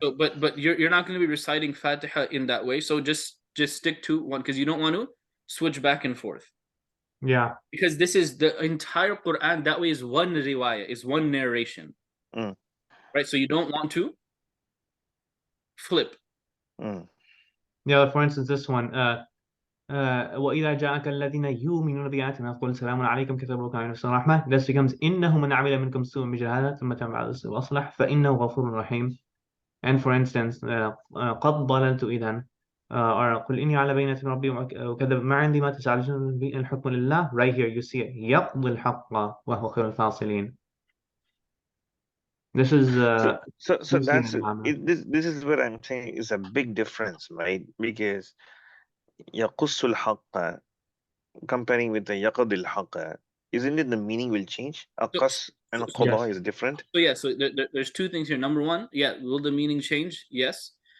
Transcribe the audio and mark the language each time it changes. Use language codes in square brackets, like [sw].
[en] so but you're not going to be reciting Fatiha in that way. So just stick to one, because you don't want to switch back and forth. yeah. Because this is the entire Quran. That way is one riwayah, is one narration, Mm, right? So you don't want to flip. mm, Yeah, for instance, this one. [ar] وإذا جاءك الذين يؤمنون بآياتنا فقل سلام عليكم كتب ربكم على نفسه الرحمة. [en] This becomes [ar] إنه من عمل منكم سوءا بجهالة ثم تاب بعد وأصلح فإنه غفور رحيم. [en] And for instance, [ar] قد ضللت إذا or قل إني على بينة من ربي وكذب ما عندي ما تستعجلون به الحكم لله. [en] Right here you see it. [ar] يقضي الحق وهو خير الفاصلين. [en] This is so that's Muhammad. this is what I'm saying is a big difference, right? Because [ar] يقص الحق [en] comparing with the [ar] يقضي الحق, [en] isn't it the meaning will change? So, Aqas and Yes. qada is different. so yeah, so there's two things here. Number one, yeah, will the meaning change? Yes.